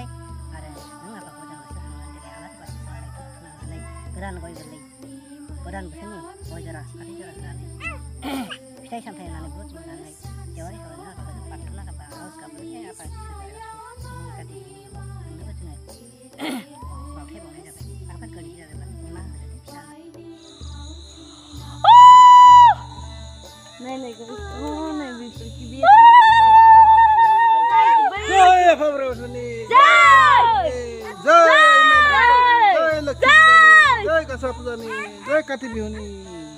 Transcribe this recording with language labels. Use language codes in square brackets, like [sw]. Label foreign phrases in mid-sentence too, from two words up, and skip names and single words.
[brx] आरो नों आफाखौ जों गोसोखांनानै दिनै आलारि बाथि सावनानै धुप धुना होनानै गोदान गय गोरलै, गोदान बोथोरनि गय जरा फाथै जरा होनानै फिथाइ सामथाइ होनानै बुट होनानै जेवारि सावनानै आफाखौ जों प्रार्थना खालामबा आर'ज गाबनानै आफा इसोर जोंनि काति बिहुआव नोंनोबो जोङो बावथाय बावनाय जाबाय। माबाफोर गोरोन्थि जादोंब्ला निमाहा होदो फिसा। [hi] नहीं कभी नहीं बिल्कुल की भी [brx] जय आफा बोराइ बाथौनि जय लक्ष्मी, जय गासा फुजानि, जय काति बिहुनि।